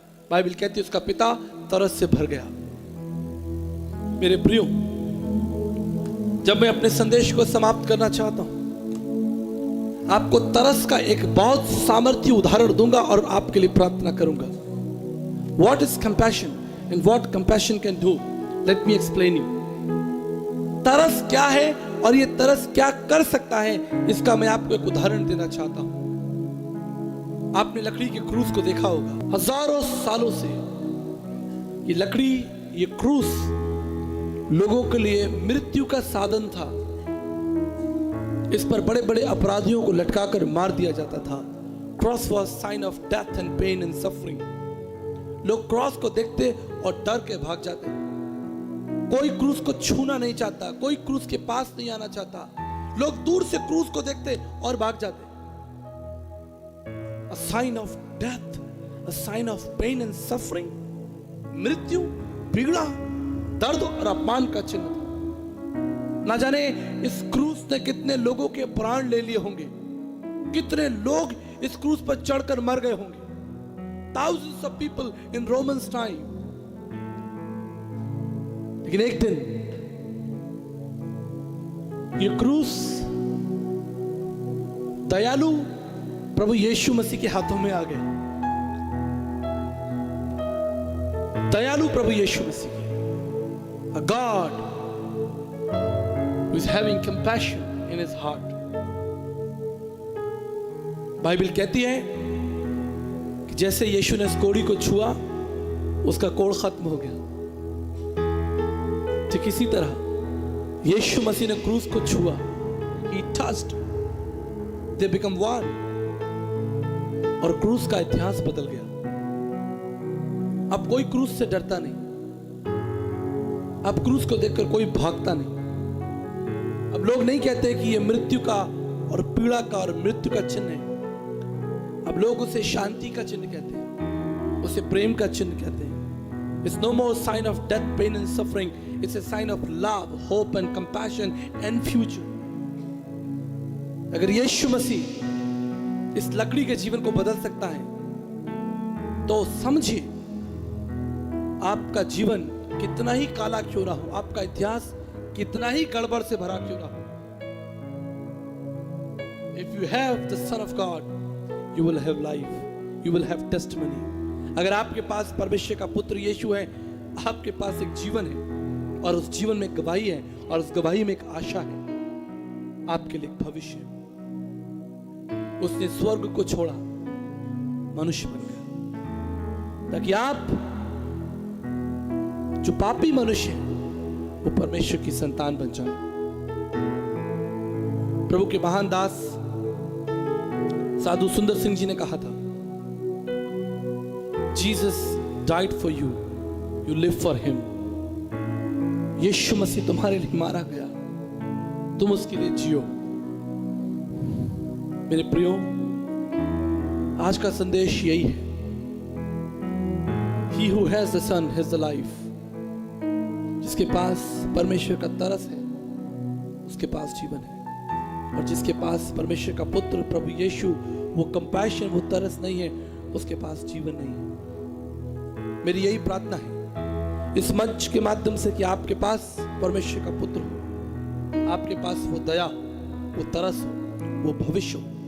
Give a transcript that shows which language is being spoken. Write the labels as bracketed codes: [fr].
[hi] Bible कहती है उसका पिता तरस से भर गया। मेरे प्रियो, जब मैं अपने संदेश को समाप्त करना चाहता हूं, आपको तरस का एक बहुत सामर्थ्य उदाहरण दूंगा और आपके लिए प्रार्थना करूंगा। [en] What is compassion and what compassion can do? Let me explain you. [hi] तरस क्या है और ये तरस क्या कर सकता है, इसका मैं आपको एक उदाहरण देना चाहता हूं। आपने लकड़ी के क्रूस को देखा होगा। हजारों सालों से ये लकड़ी, ये क्रूस लोगों के लिए मृत्यु का साधन था। इस पर बड़े बड़े अपराधियों को लटकाकर मार दिया जाता था। [en] Cross was sign of death and pain and suffering. [hi] लोग क्रॉस को देखते और डर के भाग जाते। कोई क्रूस को छूना नहीं चाहता, कोई क्रूस के पास नहीं आना चाहता। लोग दूर से क्रूस को देखते और भाग जाते। [en] A sign of death, a sign of pain and suffering. [hi] मृत्यु, पीड़ा, दर्द और अपमान का चिन्ह था। ना जाने इस क्रूस ने कितने लोगों के प्राण ले लिए होंगे, कितने लोग इस क्रूस पर चढ़कर मर गए होंगे। [en] Thousands of people in Romans time. [hi] लेकिन एक दिन ये क्रूस दयालु प्रभु यीशु मसीह के हाथों में आ गए। दयालु प्रभु यीशु मसीह, [en] a God who is having compassion in his heart. [hi] Bible कहती है कि जैसे यीशु ने इस कोड़ी को छुआ, उसका कोड़ खत्म हो गया। ठीक इसी तरह यीशु मसीह ने क्रूस को छुआ, [en] he touched, they become one, [hi] और क्रूस का इतिहास बदल गया। अब कोई क्रूस से डरता नहीं, अब क्रूस को देखकर कोई भागता नहीं। अब लोग नहीं कहते कि यह मृत्यु का और पीड़ा का और मृत्यु का चिन्ह है। अब लोग उसे शांति का चिन्ह कहते हैं, उसे प्रेम का चिन्ह कहते हैं। [en] It's no more sign of death, pain and suffering. It's a sign of love, hope and compassion and future. [hi] अगर यीशु मसीह इस लकड़ी के जीवन को बदल सकता है, तो समझिए आपका जीवन कितना ही काला क्यों ना हो, आपका इतिहास कितना ही गड़बड़ से भरा क्यों ना हो। [en] If you have the Son of God, you will have life, you will have testimony. [hi] अगर आपके पास परमेश्वर का पुत्र यीशु है, आपके पास एक जीवन है और उस जीवन में एक गवाही है और उस गवाही में एक आशा है, आपके लिए एक भविष्य। उसने स्वर्ग को छोड़ा, मनुष्य बन गया, ताकि आप जो पापी मनुष्य हैं वो परमेश्वर की संतान बन जाए। प्रभु के महान दास साधु सुंदर सिंह जी ने कहा था, [en] Jesus died for you, you live for him. [hi] यीशु मसीह तुम्हारे लिए मारा गया, तुम उसके लिए जियो। मेरे प्रियो, आज का संदेश यही है, [en] He who has the Son has the life. [hi] जिसके पास परमेश्वर का तरस है, उसके पास जीवन है। और जिसके पास परमेश्वर का पुत्र प्रभु यीशु, वो कंपैशन, वो तरस नहीं है, उसके पास जीवन नहीं है। मेरी यही प्रार्थना है इस मंच के माध्यम से कि आपके पास परमेश्वर का पुत्र हो, आपके पास वो दया, वो तरस हो, वो भविष्य हो।